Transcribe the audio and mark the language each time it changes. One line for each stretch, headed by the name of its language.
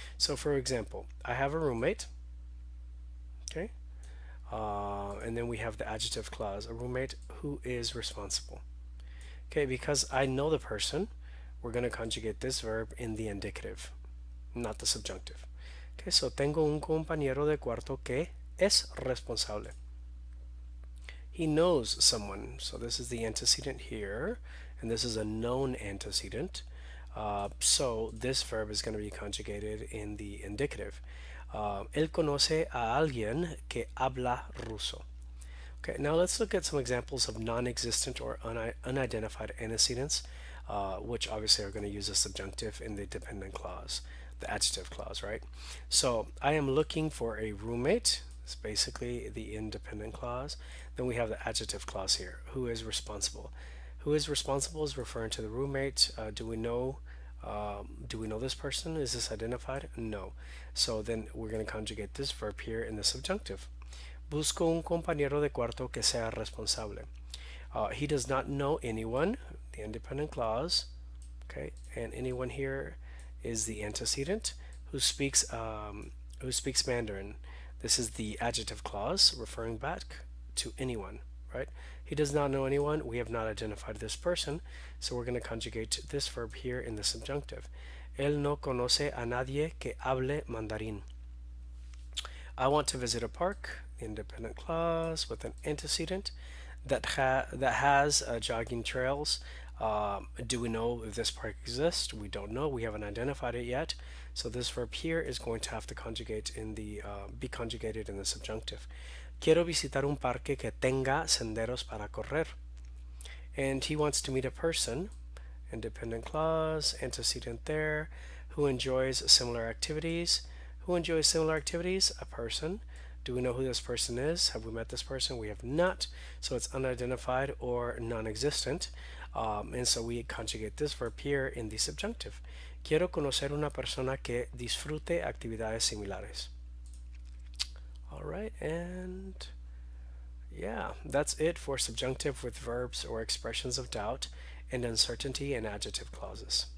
English: So for example, I have a roommate. Okay. And then we have the adjective clause, a roommate who is responsible. Okay, because I know the person, we're going to conjugate this verb in the indicative, not the subjunctive. Okay, so
Spanish: tengo un compañero de cuarto que es responsable.
English: He knows someone, so this is the antecedent here, and this is a known antecedent. So this verb is going to be conjugated in the indicative.
Spanish: Él conoce a alguien que habla ruso.
English: Okay, now let's look at some examples of non-existent or unidentified antecedents, which obviously are going to use a subjunctive in the dependent clause, the adjective clause, right? So I am looking for a roommate. It's basically the independent clause. Then we have the adjective clause here, who is responsible. Who is responsible is referring to the roommate. Do we know this person? Is this identified? No. So then we're going to conjugate this verb here in the subjunctive.
Spanish: Busco un compañero de cuarto que sea responsable.
English: He does not know anyone, the independent clause. Okay, and anyone here is the antecedent who speaks Mandarin. This is the adjective clause referring back to anyone, right? He does not know anyone. We have not identified this person, so we're going to conjugate this verb here in the subjunctive.
Spanish: Él no conoce a nadie que hable mandarín.
English: I want to visit a park, independent clause with an antecedent that has jogging trails. Do we know if this park exists? We don't know. We haven't identified it yet. So this verb here is going to have to be conjugated in the subjunctive.
Spanish: Quiero visitar un parque que tenga senderos para correr.
English: And he wants to meet a person, independent clause, antecedent there, who enjoys similar activities. Who enjoys similar activities? A person. Do we know who this person is? Have we met this person? We have not. So it's unidentified or non-existent. And so we conjugate this verb here in the subjunctive.
Spanish: Quiero conocer una persona que disfrute actividades similares.
English: All right, and yeah, that's it for subjunctive with verbs or expressions of doubt and uncertainty and adjective clauses.